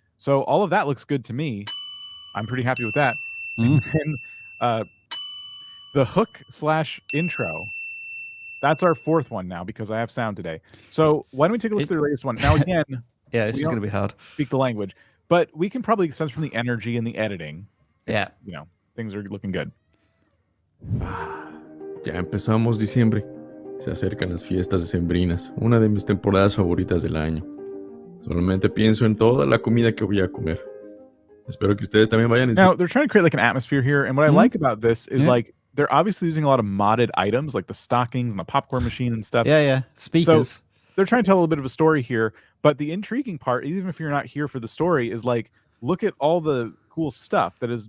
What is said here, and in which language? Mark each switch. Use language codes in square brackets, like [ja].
[en] So all of that looks good to me. I'm pretty happy with that. And then the hook/intro. That's our 4th one now because I have sound today. So why don't we take a look at the latest one? Now, again, this is going to be hard. Speak the language. But we can probably sense from the energy and the editing. Yeah. You know, things are looking good. [es] Ya empezamos diciembre. Se acercan las fiestas decembrinas, una de mis temporadas favoritas del año. Solamente pienso en toda la comida que voy a comer. Espero que ustedes también vayan. [en] Now, they're trying to create like an atmosphere here, and what I like about this is like they're obviously using a lot of modded items, like the stockings and the popcorn machine and stuff. Yeah, speakers. So they're trying to tell a little bit of a story here, but the intriguing part, even if you're not here for the story, is like, look at all the cool stuff that is.